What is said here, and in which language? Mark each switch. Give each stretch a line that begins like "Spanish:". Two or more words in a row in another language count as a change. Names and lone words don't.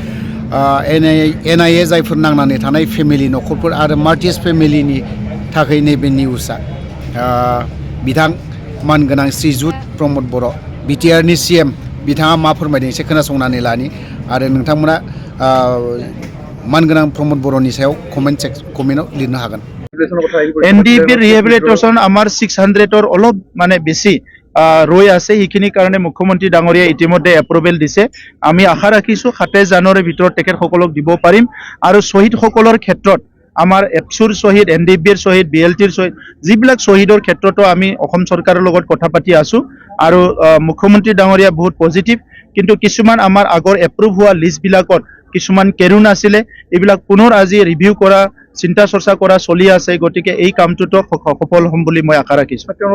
Bodo: NIA जायफोर नांनानै थानाय फेमिलि न'खरफोर आरो मर्टियास फेमिलिनि थाखाय नैबे निउसआ बिथां मानगोनां श्रीजुत प्रमद बर' बिटिआरनि CM बिथाङा मा फोरमायदों एसे खोनासंनानै लानि आरो नोंथांमोना मानगोनां प्रमद बर'नि सायाव कमेन्टआव लिरनो हागोन।
Assamese: NDP रिहेबिलिटेशन আমাৰ 600 আৰু অলপ মানে বেছি रৈ আছে সেইখিনি কাৰণে মুখ্যমন্ত্ৰী ডাঙৰীয়া ইতিমধ্যে এপ্ৰুভেল দিছে আমি আশা ৰাখিছো 27 জানুৱাৰীৰ ভিতৰত তেখেতসকলক দিব পাৰিম আৰু শহীদসকলৰ ক্ষেত্ৰত আমাৰ এপছুৰ শহীদ NDPৰ শহীদ BLTৰ শহীদ যিবিলাক শহীদৰ ক্ষেত্ৰতো আমি অসম চৰকাৰৰ লগত কথা পাতি আছো আৰু মুখ্যমন্ত্ৰী ডাঙৰীয়া বহুত পজিটিভ কিন্তু কিছুমান আমাৰ আগৰ এপ্ৰুভ হোৱা লিষ্ট বিলাকত কিছুমান কেৰুন আছিলে এইবিলাক পুনৰ আজি ৰিভিউ কৰা চিন্তা চৰ্চা কৰা চলি আছে গতিকে এই কামটোতো সফল হ'ম বুলি মই আশা ৰাখিছো।